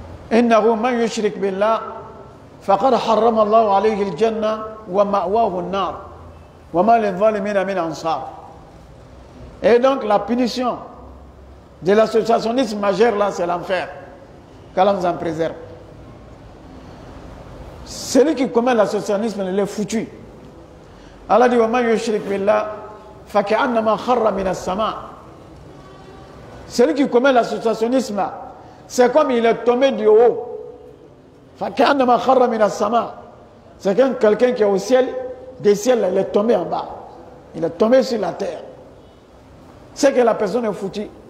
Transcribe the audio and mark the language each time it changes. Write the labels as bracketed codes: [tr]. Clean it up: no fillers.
[ar] إنه من يشرك بالله فقد حرم الله عليه الجنة ومأواه النار وما للظالمين من أنصار. [fr] Et donc la punition de l'associationnisme majeur là c'est l'enfer. Qu'Allah nous en préserve. Celui qui commet l'associationnisme il est foutu. [ar] Allah dit وَمَنْ يُشْرِكْ بِاللَّهِ فَكَأَنَّمَا خَرَّ مِنَ السَّمَاءِ. [fr] Celui qui commet l'associationnisme là, c'est comme il est tombé du haut. [ar] فَكَأَنَّمَا خَرَّ مِنَ السَّمَاءِ. [fr] C'est comme quelqu'un qui est au ciel, des ciels, il est tombé en bas. Il est tombé sur la terre. C'est que la personne est foutue.